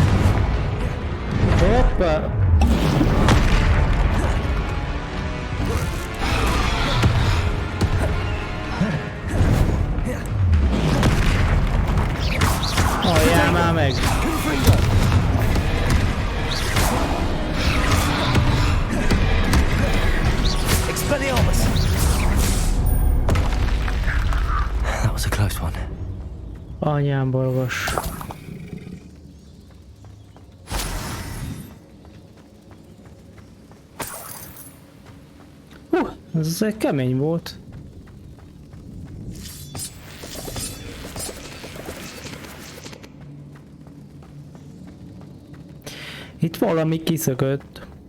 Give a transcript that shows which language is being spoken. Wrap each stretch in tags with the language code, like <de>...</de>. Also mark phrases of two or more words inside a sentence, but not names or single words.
<hu>Hoppa! Halljál már meg!</hu> <en>Expelliarmus! That was a close one.</en> <hu>Anyám borgos. Ez egy kemény volt. Itt valami kiszökött.</hu>